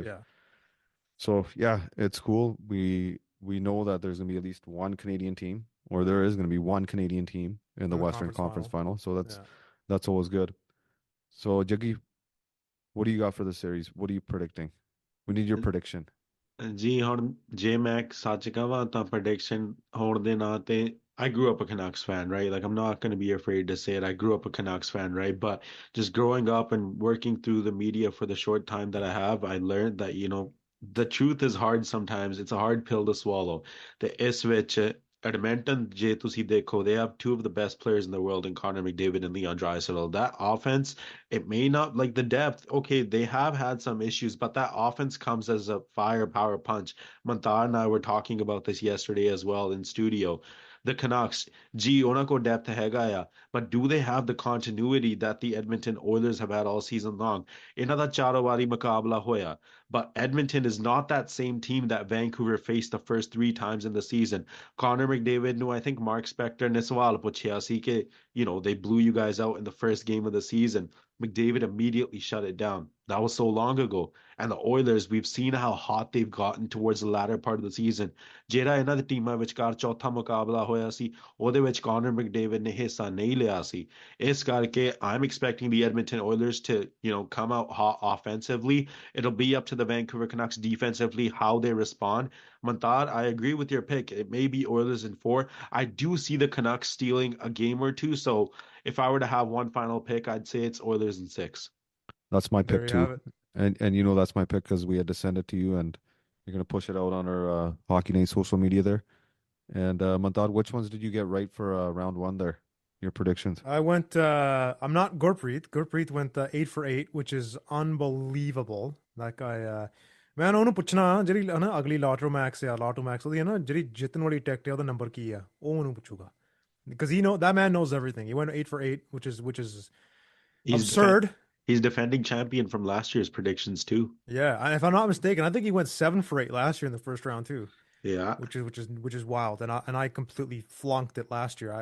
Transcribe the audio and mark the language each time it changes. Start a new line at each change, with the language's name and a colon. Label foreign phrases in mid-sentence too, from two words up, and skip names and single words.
English: Yeah. So yeah, it's cool. We know that there's gonna be at least one Canadian team, or there is gonna be one Canadian team in the Western Conference Final. So that's always good. So Jaggi, what do you got for the series? What are you predicting? We need your prediction.
Punjabi: ਜੀ ਹੁਣ ਜੇ ਮੈਂ ਸੱਚ ਕਹਾਂ ਤਾਂ prediction ਹੋਣ ਦੇ ਨਾਂ ਤੇ
English: I grew up a Canucks fan, right? Like I'm not going to be afraid to say it. I grew up a Canucks fan, right? But just growing up and working through the media for the short time that I have, I learned that, the truth is hard sometimes. It's a hard pill to swallow.
Punjabi: The ਇਸ ਵਿੱਚ Edmonton, ਜੇ ਤੁਸੀਂ ਦੇਖੋ,
English: they have 2 of the best players in the world in Connor McDavid and Leon Draisaitl. That offense, it may not, like the depth, okay, they have had some issues, but that offense comes as a firepower punch. Mantar and I were talking about this yesterday as well in studio. The Canucks,
Punjabi: ਉਹਨਾਂ ਕੋਲ depth ਹੈਗਾ ਆ,
English: but do they have the continuity that the Edmonton Oilers have had all season long?
Punjabi: ਇਹਨਾਂ ਦਾ 4 ਵਾਰੀ ਮੁਕਾਬਲਾ ਹੋਇਆ,
English: but Edmonton is not that same team that Vancouver faced the first 3 times in the season.
Punjabi: Connor McDavid ਨੂੰ
English: I think
Punjabi: Mark Spector ਨੇ ਸਵਾਲ ਪੁੱਛਿਆ ਸੀ ਕਿ,
English: they blew you guys out in the first game of the season. McDavid immediately shut it down. That was so long ago. And the Oilers, we've seen how hot they've gotten towards the latter part of the season.
Punjabi: ਜਿਹੜਾ ਇਹਨਾਂ ਦੀ ਟੀਮਾਂ ਵਿਚਕਾਰ ਚੌਥਾ ਮੁਕਾਬਲਾ ਹੋਇਆ ਸੀ ਉਹਦੇ ਵਿੱਚ ਕਾਨਰ ਮੈਕਡੇਵਿਡ ਨੇ ਹਿੱਸਾ ਨਹੀਂ ਲਿਆ ਸੀ ਇਸ ਕਰਕੇ
English: I'm expecting the Edmonton Oilers to come out hot offensively. It'll be up to the Vancouver Canucks defensively how they respond. Mantar, I agree with your pick. It may be Oilers in 4. I do see the Canucks stealing a game or two, so if I were to have one final pick, I'd say it's Oilers in 6. That's my There pick you too. have it. And that's my pick because we had to send it to you and you're going to push it out on our Hockey Night social media there. And Mantad, which ones did you get right for round 1 there? Your predictions? I went, I'm not Gurpreet. Gurpreet went 8 for 8, which is unbelievable. That guy,
Punjabi: ਮੈਂ ਉਹਨੂੰ ਪੁੱਛਣਾ ਜਿਹੜੀ ਨਾ ਅਗਲੀ ਲਾਟਰੋ ਮੈਕਸ ਉਹਦੀ ਹੈ ਨਾ ਜਿਹੜੀ ਜਿੱਤਣ ਵਾਲੀ ਟਿਕਟ ਹੈ ਉਹਦਾ ਨੰਬਰ ਕੀ ਆ ਉਹ ਮੈਨੂੰ ਪੁੱਛੂਗਾ
English: because that man knows everything. He went 8 for 8, which is absurd. He's defending champion from last year's predictions too. Yeah, and if I'm not mistaken, I think he went 7 for 8 last year in the first round too. Yeah, which is wild, and I completely flunked it last year.